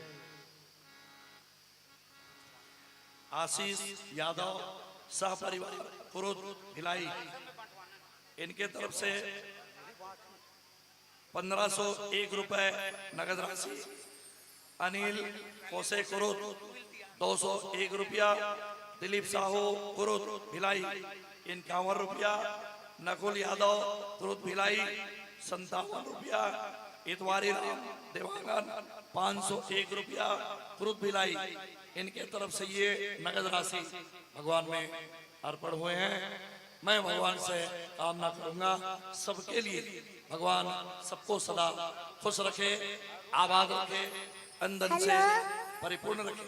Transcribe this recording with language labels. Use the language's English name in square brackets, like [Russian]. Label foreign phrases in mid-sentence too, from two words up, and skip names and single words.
[Hindi] आशीष यादव सह परिवार कुरुद भिलाई, इनके तरफ से 1501 रुपए नगद राशि। अनिल कोसे कुरुद 201 रुपया। दिलीप साहू कुरुद भिलाई 51 रुपया। नकुल यादव कुरुद भिलाई 57 रुपया। इतवारी राम देवांगन 501 रुपया कुरुद भिलाई, इनके तरफ से ये नगद राशि भगवान में अर्पण हुए हैं। मैं भगवान से कामना करूंगा सबके लिए भगवान सबको सदा खुश रखे, आबाद रखे, अंदर से परिपूर्ण रखे।